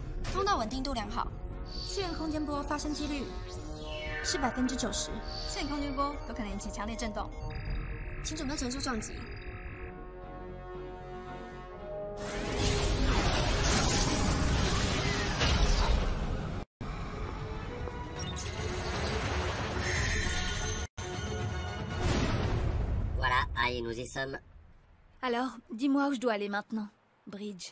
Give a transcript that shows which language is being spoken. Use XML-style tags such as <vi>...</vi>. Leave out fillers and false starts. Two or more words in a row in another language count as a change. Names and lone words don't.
<zh>通道稳定度良好，次元空间波发生几率是90%，次元空间波有可能引起强烈震动，请准备承受撞击。</zh> <fr>Voilà, allez, nous y sommes. Alors, dis-moi où je dois aller maintenant, Bridge.</fr>